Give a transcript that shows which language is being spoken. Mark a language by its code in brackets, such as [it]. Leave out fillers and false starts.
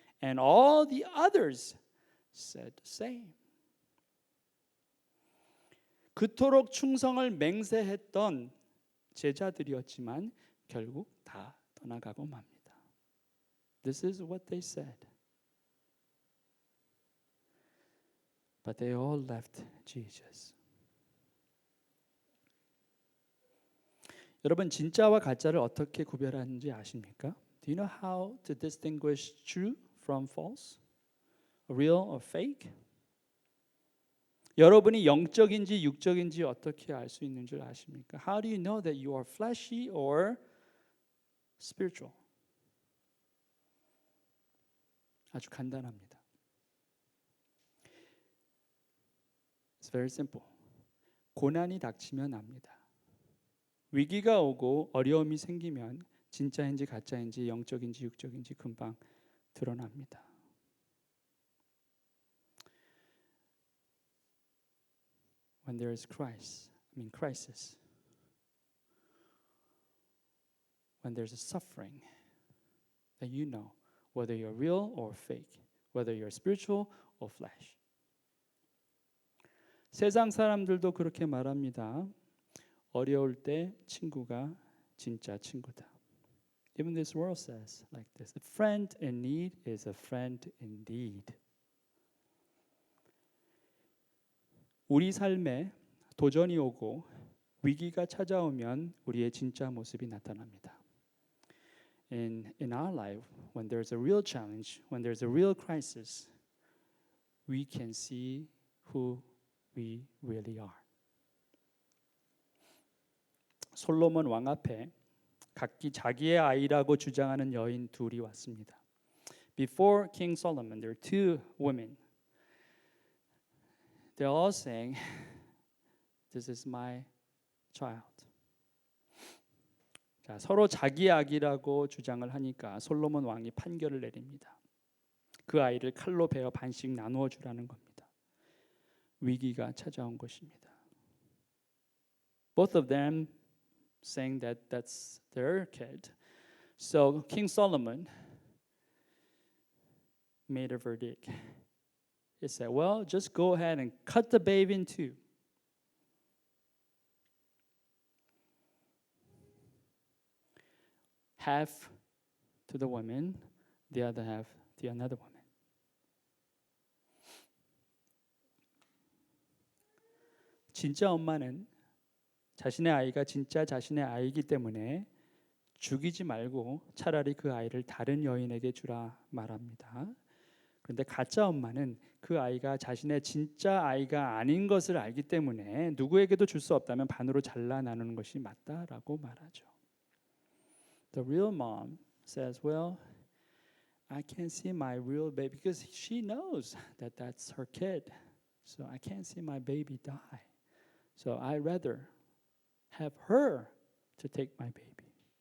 [en] And all the others said the same. [ko] 그토록 충성을 맹세했던 제자들이었지만 결국 다 떠나가고 맙니다. [en] This is what they said. But they all left Jesus. [ko] 여러분 진짜와 가짜를 어떻게 구별하는지 아십니까? [en] Do you know how to distinguish true from false? Real or fake? [ko] 여러분이 영적인지 육적인지 어떻게 알 수 있는 줄 아십니까? [en] How do you know that you are fleshy or spiritual? [ko] 아주 간단합니다. [en] very simple. [ko] 고난이 닥치면 압니다. 위기가 오고 어려움이 생기면 진짜인지 가짜인지 영적인지 육적인지 금방 드러납니다. [en] When there is crisis. When there's a suffering that you know whether you're real or fake, whether you're spiritual or flesh. [ko] 세상 사람들도 그렇게 말합니다. 어려울 때 친구가 진짜 친구다. [en] Even this world says like this. A friend in need is a friend indeed. [ko] 우리 삶에 도전이 오고 위기가 찾아오면 우리의 진짜 모습이 나타납니다. [en] In our life, when there's a real challenge, when there's a real crisis, we can see who we really are. [ko] 솔로몬 왕 앞에 각기 자기의 아이라고 주장하는 여인 둘이 왔습니다. [en] Before King Solomon, there are two women. They're all saying, "This is my child." [ko] 자, 서로 자기 아기라고 주장을 하니까 솔로몬 왕이 판결을 내립니다. 그 아이를 칼로 베어 반씩 나누어 주라는 겁니다. 위기가 찾아온 것입니다. [en] Both of them saying that that's their kid. So King Solomon made a verdict. He said, "Well, just go ahead and cut the baby in two." Half to the woman, the other half to another woman. [ko] 진짜 엄마는 자신의 아이가 진짜 자신의 아이이기 때문에 죽이지 말고 차라리 그 아이를 다른 여인에게 주라 말합니다. 그런데 가짜 엄마는 그 아이가 자신의 진짜 아이가 아닌 것을 알기 때문에 누구에게도 줄 수 없다면 반으로 잘라 나누는 것이 맞다라고 말하죠. [en] The real mom says, "Well, I can't see my real baby because she knows that that's her kid. So I can't see my baby die. So I'd rather have her to take my baby."